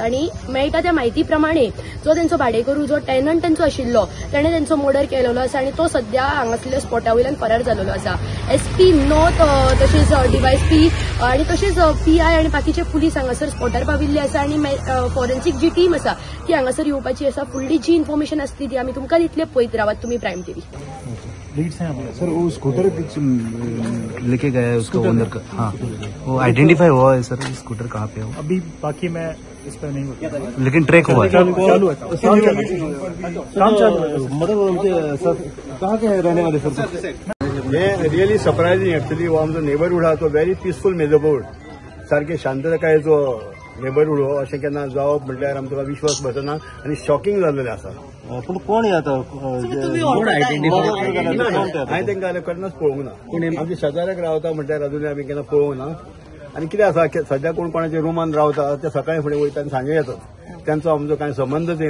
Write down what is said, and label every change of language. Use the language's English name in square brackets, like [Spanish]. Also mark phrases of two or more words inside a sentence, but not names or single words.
[Konkani] आणि मेळटा त्या माहिती प्रमाणे जो त्यांचो भाडेकरू जो टेनंट त्यांचो आशिल्लो ताणें त्यांचो मर्डर केलेलो आसा आणि तो सध्या हांगासरल्या स्पॉटा वयल्यान फरार जाल्लो आसा। SP नॉर्थ तशेंच DYSP आणि तशेंच PI आणि बाकीचे पुलीस हांगासर स्पॉटार पाविल्ले आसा आणि फॉरेन्सिक जी टीम आसा ती हांगासर येवपाची आसा। फुडली जी इन्फॉर्मेशन आसली ती आमी तुमकां दितले। पळयत रावात तुमी प्रायम TV। [Hindi] सर वो स्कूटर लेके गया है उसका ओनर का। हाँ, वो आइडेंटिफाई हुआ है सर, स्कूटर कहाँ पे हो? अभी बाकी मैं इस पर नहीं होता, लेकिन ट्रैक हुआ है। चालू है काम चालू है। मतलब सर कहाँ के रहने वाले सर? [English] Hey really surprising actually. [Konkani] वो आमचो नेबरहूड हा तो [English] very peaceful neighbourhood, [Konkani] सारखे शांततायेचो नेबरहूड हो अशें केन्ना जावप म्हटल्यार आमकां विश्वास बसना आणि शॉकिंग जाल्लेलें आसा। पण कोण येता? हांवें तांकां जाल्यार केन्नाच पळोवंक ना। आमच्या शेजाऱ्याक रावता म्हटल्यार अजूनय आमी केन्ना पळोवंक ना। आणि कितें आसा सध्या कोण कोणाच्या रुमान रावता ते सकाळी फुडें वयता आनी सांजे येतात, त्यांचो आमचो कांय संबंधच येना।